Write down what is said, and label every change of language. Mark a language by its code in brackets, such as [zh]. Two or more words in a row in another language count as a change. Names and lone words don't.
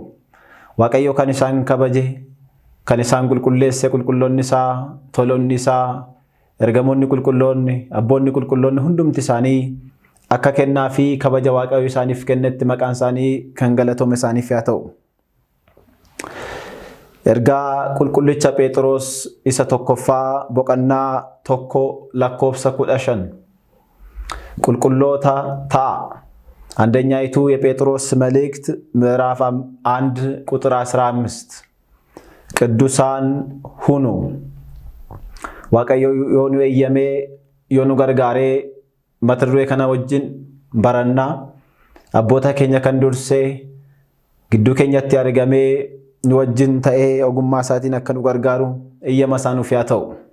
[om] Waaqayyoo kan isaan kabaje, kan isaan qulqulleesse qulqulloonni isaa, tolonni isaa, ergamoonni qulqulloonni, abboonni qulqulloonni hundumti isaanii akka kennaa fi kabaja Waaqayyoo isaaniif kennetti maqaan isaanii kan galatoome isaaniif haa ta'u. Ergaa qulqullicha Phexros isa tokkoffaa boqonnaa 1:15 qulqulloota ta'a. [am] አንደኛይቱ የጴጥሮስ መልእክት ምዕራፍ 1 ቁጥር 15 ቅዱሳን ሁኑ [om] Waaqayyo yoo nu eeyyamee yoo nu gargaaree mata duree kana wajjin barannaa abboota keenya kan dursee gidduu keenyatti argamee nu wajjin ta'ee ogummaa isaatiin akka nu gargaaru eeyyama isaa nuuf haa ta'u.